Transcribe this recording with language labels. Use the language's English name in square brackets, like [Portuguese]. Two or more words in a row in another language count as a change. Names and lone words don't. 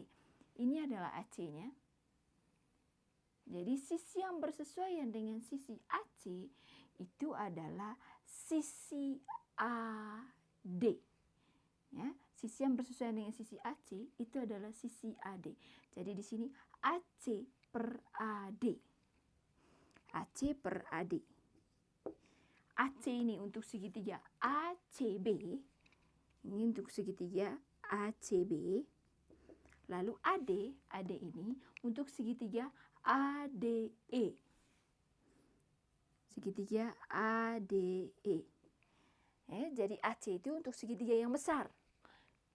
[Indonesian] Ini adalah AC-nya. Jadi sisi yang bersesuaian dengan sisi AC itu adalah sisi AD. Ya, sisi yang bersesuaian dengan sisi AC itu adalah sisi AD. Jadi di sini AC per AD. AC per AD. AC ini untuk segitiga ACB. Ini untuk segitiga ACB. Lalu AD ini untuk segitiga ADE. Segitiga ADE. Jadi AC itu untuk segitiga yang besar.